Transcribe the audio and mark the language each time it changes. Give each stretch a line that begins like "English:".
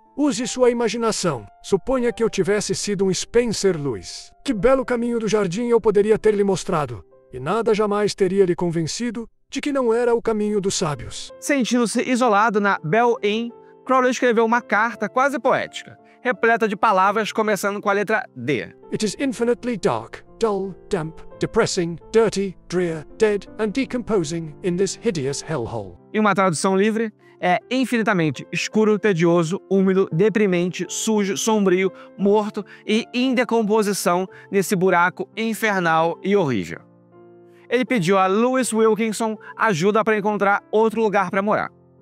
Portuguese: Use sua imaginação. Suponha que eu tivesse sido um Spencer Lewis. Que belo caminho do jardim eu poderia ter lhe mostrado, e nada jamais teria lhe convencido de que não era o caminho dos sábios. Sentindo-se isolado na Bell Inn, Crowley escreveu uma carta quase poética, repleta de palavras começando com a letra D.
English: It is infinitely dark, dull, damp, depressing, dirty, drear, dead and decomposing in this hideous hellhole.
Portuguese: Em uma tradução livre, é infinitamente escuro, tedioso, úmido, deprimente, sujo, sombrio, morto e em decomposição nesse buraco infernal e horrível. Ele pediu a Lewis Wilkinson ajuda para encontrar outro lugar para morar.